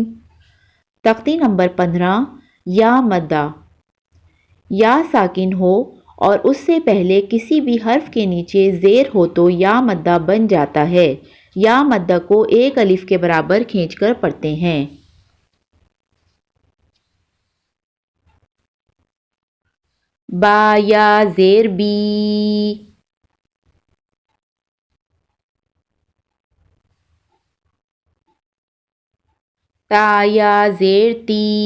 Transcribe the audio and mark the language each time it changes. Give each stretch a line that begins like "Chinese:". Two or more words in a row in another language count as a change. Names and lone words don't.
Urdu: تختی نمبر 15 یا مدہ۔ یا ساکن ہو اور اس سے پہلے کسی بھی حرف کے نیچے زیر ہو تو یا مدہ بن جاتا ہے۔ یا مدہ کو ایک الف کے برابر کھینچ کر پڑھتے ہیں۔ با یا زیر بی، تا یا زیر تی،